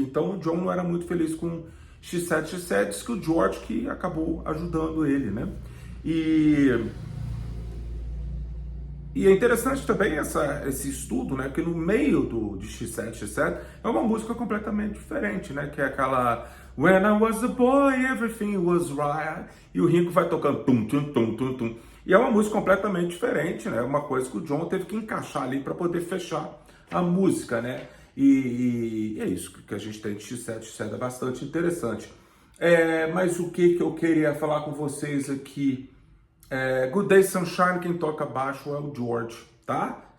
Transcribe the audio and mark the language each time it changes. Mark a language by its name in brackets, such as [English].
[Portuguese] Então o John não era muito feliz com She Said, diz que o George que acabou ajudando ele, né? E é interessante também esse estudo, né? Porque no meio de She Said é uma música completamente diferente, né? Que é aquela [English] When I was a boy, everything was right. [Portuguese] E o Ringo vai tocando tum, tum, tum, tum, tum. E é uma música completamente diferente, né? Uma coisa que o John teve que encaixar ali para poder fechar a música, né? E é isso que a gente tem de X7 é bastante interessante. Mas o que eu queria falar com vocês aqui? Good Day Sunshine, quem toca baixo é o George, tá?